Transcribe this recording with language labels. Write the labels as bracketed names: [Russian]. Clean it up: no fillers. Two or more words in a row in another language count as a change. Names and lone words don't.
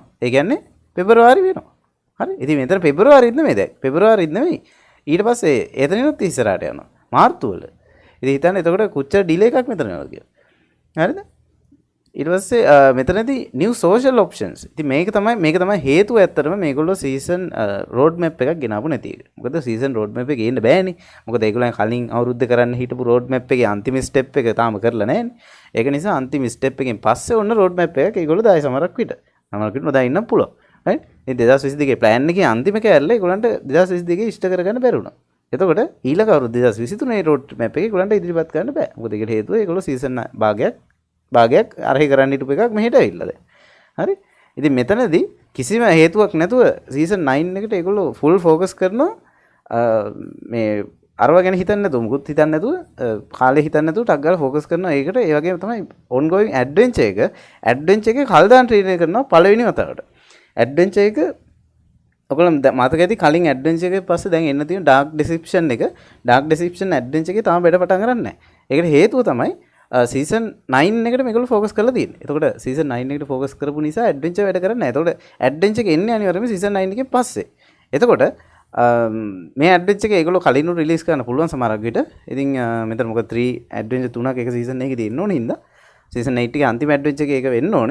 [Sinhala] ඒ කියන්නේ පෙබරවාරි වෙනවා. හරි? ඉතින් මෙතන පෙබරවාරිත් නෙමෙයි දැන්. පෙබරවාරිත් නෙමෙයි. ඊට පස්සේ එතනිනුත් ඉස්සරහට යනවා. මාර්තු වල. ඉතින් හිතන්න එතකොට කොච්චර ඩිලේ එකක් මෙතන යනවා කියලා. හරිද? ඊට පස්සේ මෙතනදී [English] new social options. [Sinhala] ඉතින් මේක තමයි හේතුව ඇත්තටම මේගොල්ලෝ [English] season road map [Sinhala] එකක් ගෙනාවු නැති එක. මොකද [English] season road map [Sinhala] එක ගේන්න බෑනේ. මොකද ඒගොල්ලන් කලින් අවුරුද්ද කරන්න හිටපු [English] road map [Sinhala] එකේ අන්තිම step එක තාම කරලා නැහැනේ. ඒක නිසා අන්තිම step එකෙන් පස්සේ ඔන්න [English] road map [Sinhala] එකක් ඒගොල්ලෝ දායි සමහරක් විතර. සමහරක් විතර නොදා ඉන්න පුළුවන්. right? ඉතින් 2022 plan එකේ අන්තිම කෑල්ල ඒගොල්ලන්ට 2022 ඉෂ්ට කරගන්න බැරි වුණා. එතකොට ඊළඟ අවුරුද්ද 2023 [English] road map [Sinhala] එකේ ඒගොල්ලන්ට ඉදිරිපත් කරන්න බෑ. මොකද ඒකට හේතුව ඒගොල්ලෝ season භාගයක් අරහි කරන්න හිටපු එකක් මෙහෙට ඇවිල්ලා දැන්. හරි? ඉතින් මෙතනදී කිසිම හේතුවක් නැතුව season 9 එකට ඒගොල්ලෝ [English] full focus [Sinhala] කරනවා මේ අරව ගැන හිතන්නේ නැතුව මුකුත් හිතන්නේ නැතුව කාලේ හිතන්නේ නැතුව ටක් ගාලා focus කරනවා. ඒකට ඒ වගේම තමයි [English] ongoing adventure [Sinhala] එකේ කල් දාන ට්‍රේන් කරනවා පළවෙනි වතාවට. adventure එක ඔයගොල්ලෝ මතක ඇති කලින් adventure එකේ පස්සේ දැන් එන්න තියෙන [English] dark deception adventure [Sinhala] එකේ තාම වැඩ පටන් ගන්න නැහැ. ඒකට හේතුව තමයි season 9 එකට මේගොල්ලෝ focus කරලා තියෙන්නේ. එතකොට season 9 එකට focus කරපු නිසා adventure වැඩ කරන්නේ නැහැ. එතකොට adventure එක එන්නේ අනිවාර්යයෙන්ම season 9 එකෙන් පස්සේ. එතකොට මේ adventure එක ඒගොල්ලෝ කලින් රිලීස් කරන්න පුළුවන් සමහරක් විට. ඉතින් මෙතන මොකද 3 adventure තුනක් එක season එකේ තියෙන්න ඕනේ හින්දා season 8 එකේ අන්තිම adventure එක ඒක වෙන්න ඕනේ.